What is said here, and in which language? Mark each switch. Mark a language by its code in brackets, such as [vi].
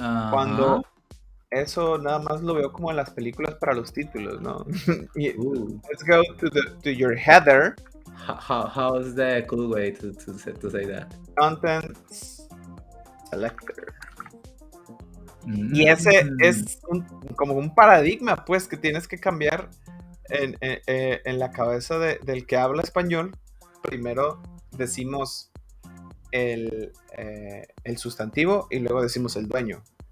[es] Cuando eso nada más lo veo como en las películas para los títulos, ¿no? [en] Let's go to your header how's the cool way to say that? Content selector. [es] Y ese es como un paradigma, pues, que tienes que cambiar en la cabeza del que habla español. Primero decimos el sustantivo y luego decimos el dueño.